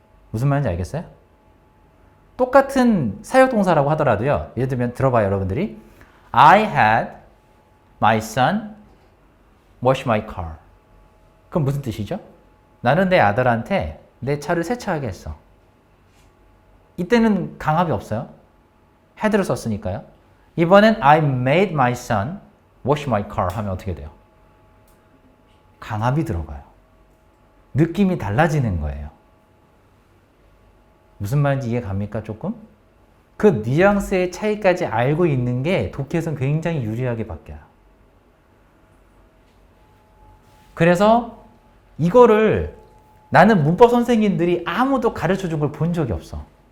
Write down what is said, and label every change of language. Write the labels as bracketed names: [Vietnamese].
[Korean] 무슨 말인지 알겠어요? 똑같은 사역동사라고 하더라도요. 예를 들면 들어봐요, 여러분들이. [English] I had my son wash my car. [Korean] 그럼 무슨 뜻이죠? 나는 내 아들한테 내 차를 세차하게 했어. 이때는 강압이 없어요. had를 썼으니까요. 이번엔 [English] I made my son wash my car [Korean] 하면 어떻게 돼요? 강압이 들어가요. 느낌이 달라지는 거예요. 무슨 말인지 이해 갑니까? 조금? 그 뉘앙스의 차이까지 알고 있는 게 독해에서는 굉장히 유리하게 바뀌어요. 그래서 이거를 나는 문법 선생님들이 아무도 가르쳐 준 걸 본 적이 없어.